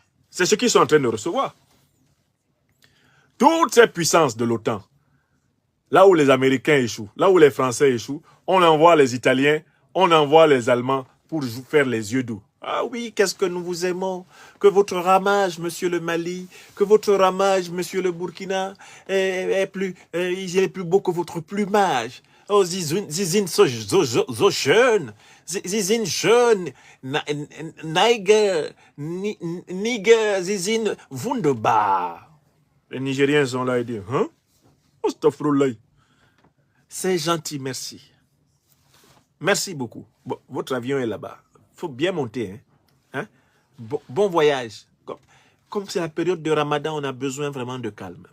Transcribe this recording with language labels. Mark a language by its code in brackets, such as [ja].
[fr] C'est ce qu'ils sont en train de recevoir. Toutes ces puissances de l'OTAN, là où les Américains échouent, là où les Français échouent, on envoie les Italiens, on envoie les Allemands pour faire les yeux doux. Ah oui, qu'est-ce que nous vous aimons. Que votre ramage, monsieur le Mali, que votre ramage, monsieur le Burkina, il est plus beau que votre plumage. [de] Oh, Sie sind so schön. Sie sind schön. Niger, Sie sind wunderbar. [fr] Les Nigériens sont là et disent, hein? Astaghfirullah. C'est gentil, merci. Merci beaucoup. Bon, votre avion est là-bas. Il faut bien monter. Hein? Bon voyage. Comme c'est la période de Ramadan, on a besoin vraiment de calme.